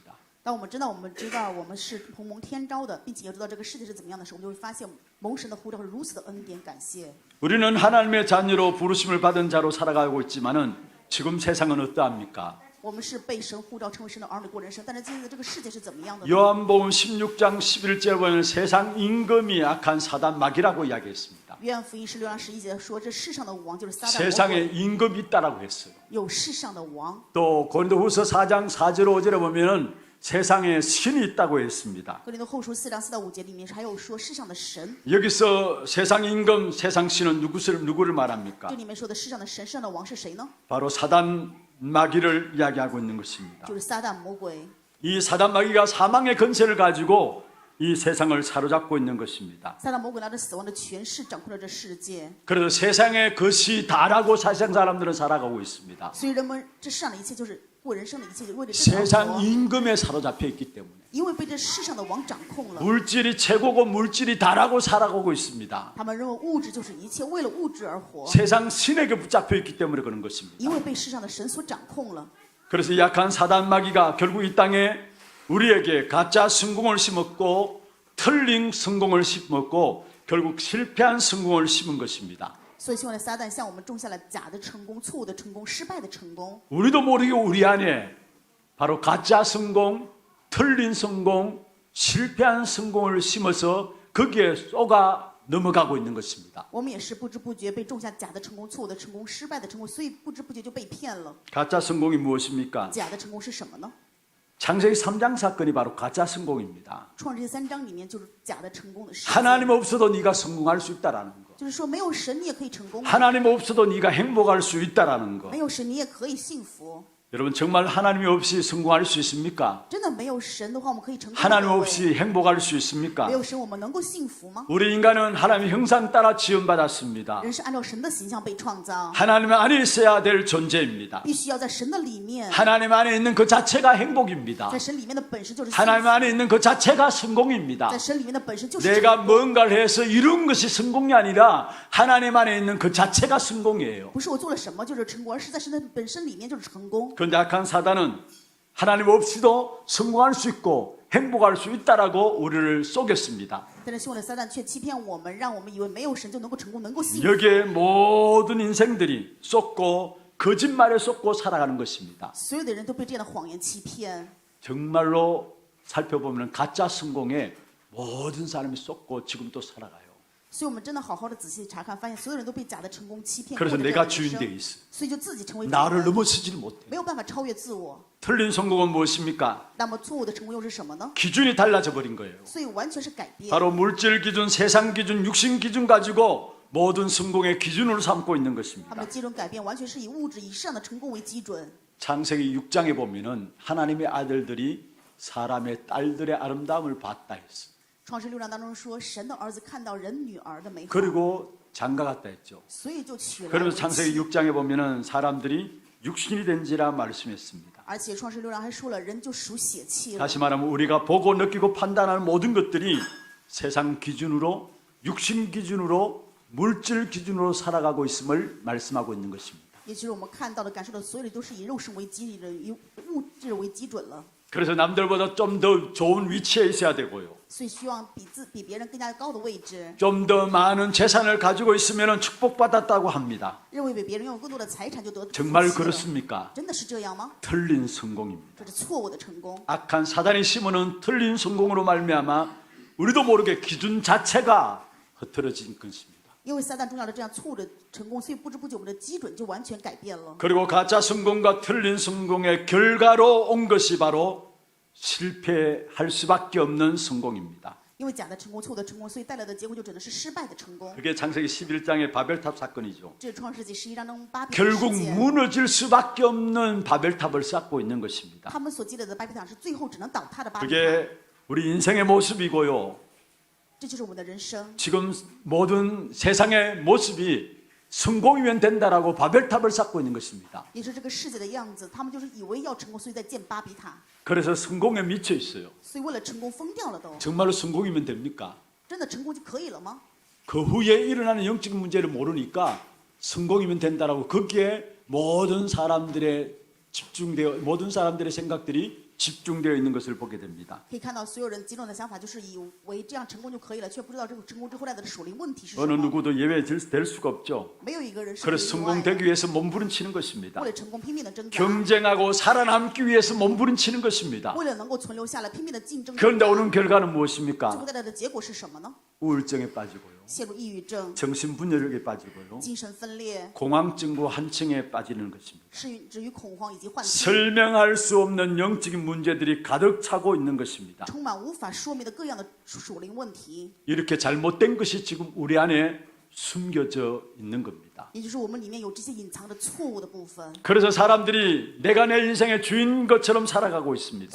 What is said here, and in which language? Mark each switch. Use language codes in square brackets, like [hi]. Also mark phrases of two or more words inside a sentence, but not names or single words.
[zh] 当我们知道我们是同蒙天召的，并且也知道这个世界是怎么样的时候，我们就会发现蒙神的呼召是如此的恩典，感谢。 [ko] 우리는 하나님의 자녀로 부르심을 받은 자로 살아가고 있지만은 지금 세상은 어떠합니까? [zh] 我们是被神呼召成为神的儿女过人生，但是今天的这个世界是怎么样的呢？ [ko] 요한복음 16장 11절에 보면 세상 임금이 악한 사단 마귀라고 이야기했습니다. [zh] 约翰福音16章11节说，这世上的王就是撒旦魔 [ko] 세상에 [zh] 鬼， [ko] 임금이 있다라고 했어요. [zh] 有世上的王。 [ko] 또 고린도후서 4장 4절 5절에 보면은 세상에 신이 있다고 했습니다. [zh] 格林多后书4章4到5节里面还有说世上的神， [ko] 여기서 세상 임금, 세상 신은 누구를 말합니까? [zh] 这里面说的世上的神、世上的王是谁呢？ [ko] 바로 사단 마귀를 이야기하고 있는 것입니다. [zh] 就是撒旦魔鬼。 [ko] 이 사단 마귀가 사망의 권세를 가지고 이 세상을 사로잡고 있는 것입니다. [zh] 撒旦魔鬼拿着死亡的权势掌控着这世界， [ko] 그래서 세상의 것이 다라고 세상 사람들은 살아가고 있습니다. [zh] 所以人们这世上的一切就是过人生的一切，就为了这条 [ko] 세상 [zh] 活， [ko] 임금에 사로잡혀 있기 때문에 [zh] 因为被这世上的王掌控了。 [ko] 물질이 최고고 물질이 다라고 살아가고 있습니다. [zh] 他们认为物质就是一切，为了物质而活， [ko] 세상 신에게 붙잡혀 있기 때문에 그런 것입니다. [zh] 因为被世上的神所掌控了。 [ko] 그래서 약한 사단 마귀가 결국 이 땅에 우리에게 가짜 성공을 심었고 틀린 성공을 심었고 결국 실패한 성공을 심은 것입니다. [zh] 所以希望的撒旦向我们种下了假的成功、错误的成功、失败的成功。 [ko] 우리도 모르게 우리 안에 바로 가짜 성공, 틀린 성공, 실패한 성공을 심어서 거기에 쏘가 넘어가고 있는 것입니다. [zh] 我们也是不知不觉被种下假的成功、错误的成功、失败的成功，所以不知不觉就被骗了。 [ko] 가짜 성공이 무엇입니까? [zh] 假的成功是什么呢？ [ko] 창세기 3장 사건이 바로 가짜 성공입니다. [zh] 创世纪3章里面就是假的成功的事情， [ko] 하나님 없어도 네가 성공할 수 있다라는 거. [zh] 就是说没有神你也可以成功， [ko] 하나님 없어도 네가 행복할 수 있다라는 거. [zh] 没有神你也可以幸福。 [ko] 여러분 정말 하나님이 없이 성공할 수 있습니까? [zh] 真的没有神的话，我们可以成功吗？ [ko] 하나님 없이 행복할 수 있습니까? [zh] 没有神，我们能够幸福吗？ [ko] 우리 인간은 하나님의 형상 따라 지음받았습니다. [zh] 人是按照神的形象被创造， [ko] 하나님 안에 있어야 될 존재입니다. [zh] 必须要在神的里面， [ko] 하나님 안에 있는 그 자체가 행복입니다. [zh] 在神里面的本身就是幸 [ko] 하나님 [zh] 福， [ko] 안에 있는 그 자체가 성공입니다. [zh] 在神里面的本身就是 [ko] 내가 [zh] 成功， [ko] 뭔가를 해서 이룬 것이 성공이 아니라 하나님 안에 있는 그 자체가 성공이에요. [zh] 不是我做了什么就是成功，而是在神的本身里面就是成功。 [ko] 그런데 악한 사단은 하나님 없이도 성공할 수 있고 행복할 수 있다라고 우리를 속였습니다. [zh] 但是凶恶的撒旦却欺骗我们，让我们以为没有神就能够成功，能够幸福。 [ko] 여기에 모든 인생들이 쏟고 거짓말에 쏟고 살아가는 것입니다. [zh] 所有的人都被这样的谎言欺骗， [ko] 정말로 살펴보면 가짜 성공에 모든 사람이 쏟고 지금도 살아가요. [zh] 所以我们真的好好的仔细查看，发现所有人都被假的成功欺骗， [ko] 그래서 [zh] 过着这样 [ko] 내가 [zh] 的 [ko] 주인 [zh] 人 [ko] 돼 [zh] 生， [ko] 있어. [zh] 所以就自己成为主 [ko] 나를 [zh] 人， [ko] 넘어서지를 못해. [zh] 没有办法超越自我。 [ko] 틀린 성공은 무엇입니까? [zh] 那么错误的成功又是什么呢？ [ko] 기준이 달라져 버린 거예요. [zh] 所以完全是改变。 [ko] 바로 물질 기준, 세상 기준, 육신 기준 가지고 모든 성공의 기준으로 삼고 있는 [zh] 他们 [ko] 것입니다. [zh] 的基准改变，完全是以物质以上的成功为基准。 [ko] 창세기 6장에 보면은 하나님의 아들들이 사람의 딸들의 아름다움을 봤다 했어. [zh] 创世6章当中说，神的儿子看到人女儿的美好， [ko] 그리고 장가 갔다 했죠. [zh] 所以就娶了为 [ko] 그러면서 [zh] 妻。 [ko] 창세기 6장에 보면은 사람들이 육신이 된지라 말씀했습니다. [zh] 而且创世6章还说了，人就属血气了。 [ko] 다시 말하면 우리가 보고 느끼고 판단하는 모든 것들이 세상 기준으로 육신 기준으로 물질 기준으로 살아가고 있음을 말씀하고 있는 것입니다. [zh] 也就是我们看到的、感受到的，所有的都是以肉身为基准，以物质为基准了。 [ko] 그래서 남들보다 좀 더 좋은 위치에 있어야 되고요. [zh] 所以希望比别人更加高的位置， [ko] 좀 더 많은 재산을 가지고 있으면 축복받았다고 합니다. [zh] 认为比别人拥有更多的财产就得福气 [ko] 정말 [zh] 了。 [ko] 그렇습니까? [zh] 真的是这样吗？ [ko] 틀린 성공입니다. [zh] 这是错误的成功。 [ko] 악한 사단이 심어놓은 틀린 성공으로 말미암아 우리도 모르게 기준 자체가 흐트러진 것입니다. [zh] 因为撒旦种下了这样错误的成功，所以不知不觉我们的基准就完全改变了。 [ko] 그리고 가짜 성공과 틀린 성공의 결과로 온 것이 바로 실패할 수밖에 없는 성공입니다. [zh] 因为假的成功、错误的成功，所以带来的结果就只能是失败的成功。 [ko] 그게 창세기 11장의 바벨탑 사건이죠. [zh] 这是创世纪11章中巴比伦 [ko] 결국 [zh] 事件， [ko] 무너질 수밖에 없는 바벨탑을 쌓고 있는 것입니다. [zh] 他们所积累的巴比塔是最后只能倒塌的巴比塔。 [ko] 그게 우리 인생의 모습이고요. [zh] 这就是我们的人生。 [ko] 지금 모든 세상의 모습이 성공이면 된다라고 바벨탑을 쌓고 있는 것입니다. [zh] 也是这个世界的样子，他们就是以为要成功，所以在建巴比塔， [ko] 그래서 성공에 미쳐 있어요. [zh] 所以为了成功疯掉了都。 [ko] 정말로 성공이면 됩니까? [zh] 真的成功就可以了吗？ [ko] 그 후에 일어나는 영적인 문제를 모르니까 성공이면 된다라고 거기에 모든 사람들의 생각들이 집중되어 있는 것을 보게 됩니다. [zh] 可以看到所有人集中的想法就是以为这样成功就可以了，却不知道这个成功之后带来的属灵问题是什 [ko] 어느 [zh] 么。 [ko] 누구도 예외될 수가 없죠. [zh] 没有一个人是可以 [ko] 그래서 [zh] 例外的 [ko] 성공되기 위해서 몸부림치는 것입니다. [zh] 为了成功拼命的挣扎， [ko] 경쟁하고 살아남기 위해서 몸부림치는 것입니다. [zh] 为了能够存留下来拼命的竞争。 [ko] 그런데 오는 결과는 [zh] 最 [ko] 무엇입니까? [zh] 后带来的结果是什么呢？ [ko] 우울증에 빠지고요. [zh] 陷入抑郁症、 [ko] 정신분열에 빠지고요. [zh] 精神分裂、 [ko] 공황증과 한층에 빠지는 것입니다. [zh] 至于恐慌以及幻听， [ko] 설명할 수 없는 영적인 문제들이 가득 차고 있는 것입니다. [zh] 充满无法说明的各样的属灵问题。 [ko] 이렇게 잘못된 것이 지금 우리 안에 숨겨져 있는 겁니다. [zh] 也就是我们里面有这些隐藏的错误的部分， [ko] 그래서 사람들이 내가 내 인생의 주인 것처럼 살아가고 있습니다.